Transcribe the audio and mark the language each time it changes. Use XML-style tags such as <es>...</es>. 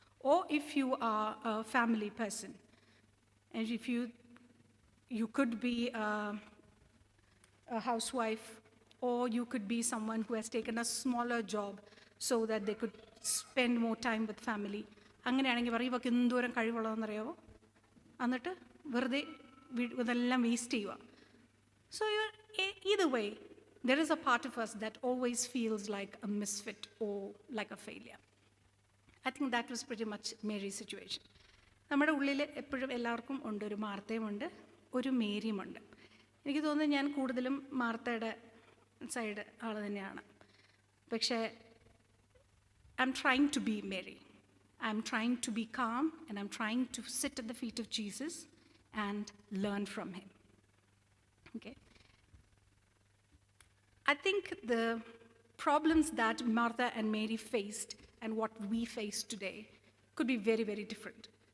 <en>Or if you are a family person, and if you could be a housewife, or you could be someone who has taken a smaller job so that they could spend more time with family.</en> <ml>അങ്ങനെയാണെങ്കിൽ പറയും, ഇവർക്ക് എന്തോരം കഴിവുള്ളതെന്നറിയാവോ, എന്നിട്ട് വെറുതെ ഇതെല്ലാം waste ചെയ്യുക.</ml> <en>So either way, there is a part of us that always feels like a misfit or like a failure. I think that was pretty much Mary's situation.</en> <ml>നമ്മുടെ ഉള്ളിൽ എപ്പോഴും എല്ലാവർക്കും ഉണ്ട്, ഒരു മാർത്തയുമുണ്ട്, ഒരു മേരിയുമുണ്ട്. എനിക്ക് തോന്നുന്നു ഞാൻ കൂടുതലും മാർത്തയുടെ സൈഡ് ആൾ തന്നെയാണ്.</ml> <en>പക്ഷേ I'm trying to be Mary. I'm trying to be calm, and I'm trying to sit at the feet of Jesus and learn from him. Okay? I think the problems that Martha and Mary faced and what we face today could be very, very different.</en>